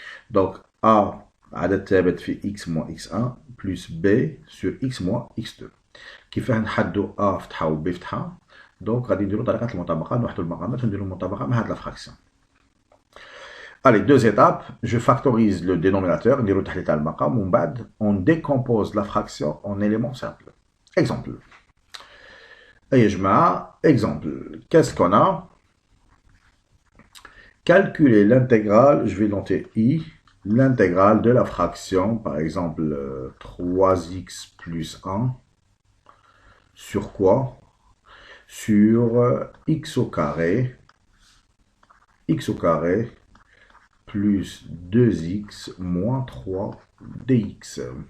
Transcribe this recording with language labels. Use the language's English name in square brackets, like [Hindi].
[French] Donc, a [Arabic] عدد ثابت في [French] x moins x1 plus b sur x moins x2. [Arabic] كيف نحدوا a فتحة و b فتحة. [French] Donc, [Arabic] غادي نديرو طريقة المطابقة، نوحدو المقامات ونديرو المطابقة مع هاد لا fraction. [French] Allez, deux étapes. Je factorise le dénominateur, [Arabic] نديرو تحليل تاع المقام ومن بعد [French] on décompose la fraction en éléments simples. Exemple. [Arabic] أي جماعة, exemple. [French] Qu'est-ce qu'on a? Calculer l'intégrale, je vais noter i, l'intégrale de la fraction, par exemple 3x plus 1, sur quoi? Sur x au carré plus 2x moins 3 dx.